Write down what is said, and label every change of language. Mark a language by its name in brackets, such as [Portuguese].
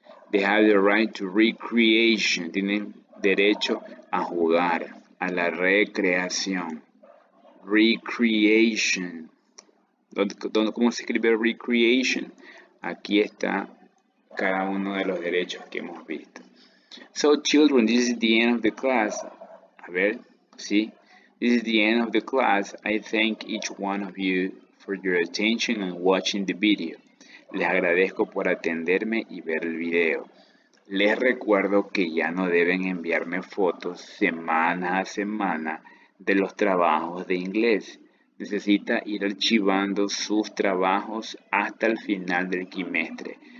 [English] They have the right to recreation, [Spanish] tienen derecho a jugar, a la recreación. [English] Recreation. [Spanish] ¿Cómo se escribe recreation? Aquí está cada uno de los derechos que hemos visto. [English] So children, this is the end of the class. [Spanish] A ver, ¿sí? [English] This is the end of the class. I thank each one of you for your attention and watching the video. [Spanish] Les agradezco por atenderme y ver el video. Les recuerdo que ya no deben enviarme fotos semana a semana de los trabajos de inglés. Necesita ir archivando sus trabajos hasta el final del quimestre.